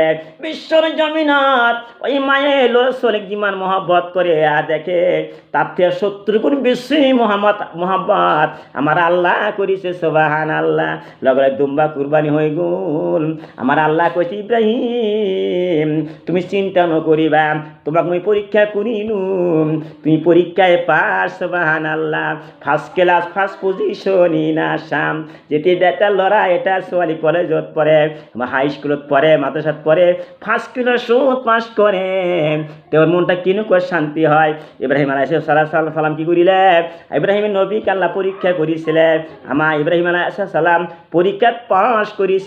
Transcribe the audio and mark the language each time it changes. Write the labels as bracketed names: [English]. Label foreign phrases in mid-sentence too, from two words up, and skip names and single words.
[Assamese] বিশ্বৰ জমিনত ওই মায়ে ল'ৰা ছোৱালীক যিমান মহব্বত কৰে, দেখে তাতে 70 গুণ বেছি মহব্বত আমাৰ আল্লাহ কৰিছে। সুবহানাল্লাহ। লগে লগে দুম্বা কুরবানি হৈ গ'ল। আমাৰ আল্লাহ কৈছে, ইব্ৰাহিম তুমি চিন্তা নকৰিবা, তোমাক মই পৰীক্ষা কৰিলোঁ, তুমি পৰীক্ষায় পাছ। সুবহানাল্লাহ। [English] First class, first position in Assam. [Assamese] যেটি এটা ল'ৰা এটা ছোৱালী কলেজত পঢ়ে, হাই স্কুলত পঢ়ে, মাদ্রাসাত পঢ়ে, [English] first class [Assamese] পাছ কৰে, তেওঁৰ মনটা কেনেকুৱা শান্তি হয়। ইব্ৰাহিম [Arabic] عليه السلام [Assamese] কি কৰিলে? ইব্ৰাহিম নবীক আল্লাহ পৰীক্ষা কৰিছিলে। আমাৰ ইব্ৰাহিম [Arabic] عليه السلام [Assamese] পৰীক্ষাত পাছ কৰিছিল।